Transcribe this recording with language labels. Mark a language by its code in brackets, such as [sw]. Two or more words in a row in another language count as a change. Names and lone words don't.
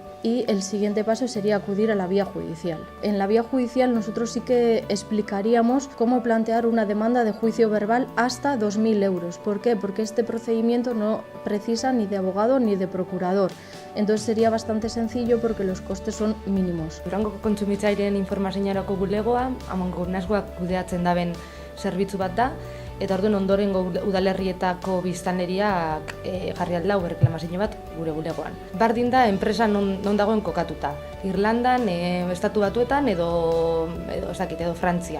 [es] Y el siguiente paso sería acudir a la vía judicial. En la vía judicial nosotros sí que explicaríamos cómo plantear una demanda de juicio verbal hasta 2.000 euros. ¿Por qué? Porque este procedimiento no precisa ni de abogado ni de procurador. Entonces sería bastante sencillo porque los costes son mínimos. [eu] Durangoko kontsumitzaileen informazioarako bulegoa, amankomunazkoak kudeatzen daben zerbitzu bat da, eta orduan ondorengo udalerrietako biztanleriak jarri aldau erreklamazio bat gure bulegoan. Bardin da enpresa non dagoen kokatuta. Irlandan, Estatu Batuetan edo Frantzian.